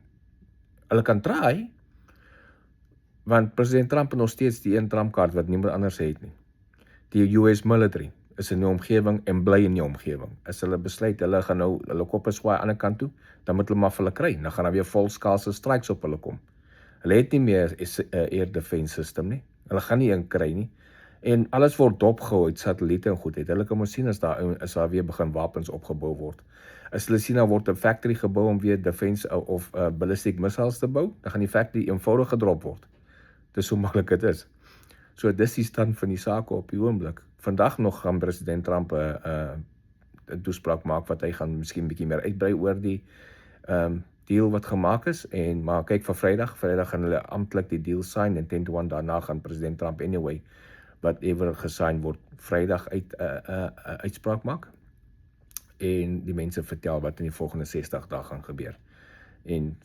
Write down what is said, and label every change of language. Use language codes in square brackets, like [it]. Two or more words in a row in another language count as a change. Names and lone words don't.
[af] Hulle kan try, want president Trump het nog steeds die een Trump-kaart wat niemand anders het nie. Die [en] US military [af] is in die omgewing en bly in die omgewing. As hulle besluit, hulle gaan nou, hulle koppe swaai aan die ander kant toe, dan moet hulle maar vir hulle kry, dan gaan daar weer volskaalse strikes op hulle kom. Hulle het nie meer 'n [en] air defense system [af] nie, hulle gaan nie een kry nie, en alles word dopgehou uit satelliete en goed het. Hulle kan ons sien as daar weer begin wapens opgebou word. As hulle sien, daar word 'n factory gebou om weer [en] defense of ballistic missiles [af] te bou, dan gaan die factory eenvoudig gedrop word. Dis so maklik dit is. So dis die stand van die sake op die oomblik. Vandag nog gaan president Trump 'n toespraak maak wat hy gaan miskien bietjie meer uitbrei oor die deal wat gemaak is, maar kyk vir Vrydag gaan hulle amptelik die deal sign en 10 to 1 daarna gaan president Trump [en] anyway whatever [af] gesign word Vrydag uitspraak maak en die mense vertel wat in die volgende 60 dae gaan gebeur.